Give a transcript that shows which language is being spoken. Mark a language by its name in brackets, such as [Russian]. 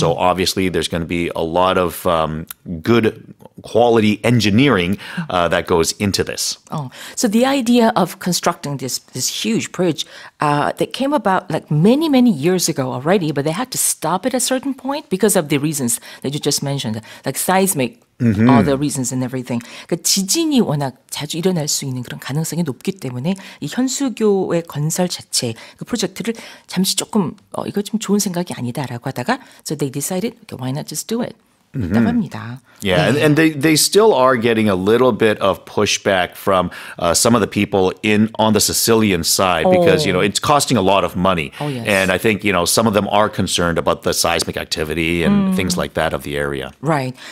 [English] So obviously there's going to be a lot of good quality engineering that goes into this. So the idea of constructing this huge bridge that came about like many, many years ago already, but they had to stop it at a certain point because of the reasons that you just mentioned, like seismic all the reasons and everything. [Korean] 그러니까 지진이 워낙 자주 일어날 수 있는 그런 가능성이 높기 때문에 이 현수교의 건설 자체 그 프로젝트를 잠시 조금 이거 좀 좋은 생각이 아니다라고 하다가 so they decided, okay, why not just do it? 있다고 합니다. [English] Yeah, and they still are getting a little bit of pushback from some of the people on the Sicilian side because, it's costing a lot of money. Oh, yes. And I think, some of them are concerned about the seismic activity and things like that of the area. Right.